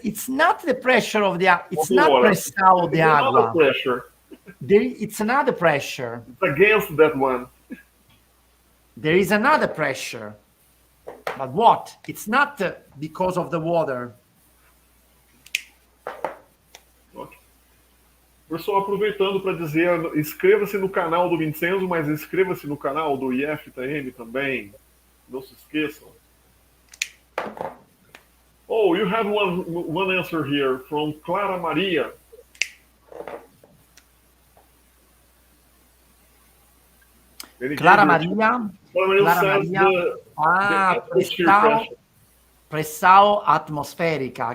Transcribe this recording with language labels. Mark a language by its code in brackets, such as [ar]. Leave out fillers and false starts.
[en] It's not the pressure of the. It's not [pt] pressao de agua. [en] Pressure. It's another pressure. It's against that one. There is another pressure. But what? It's not because of the water. [pt] Pessoal, aproveitando para dizer, inscreva-se no canal do Vincenzo, mas inscreva-se no canal do IFTM também. Não se esqueçam. [en] Oh, you have one answer here from Clara Maria. [pt] Clara Maria pressao atmosferica.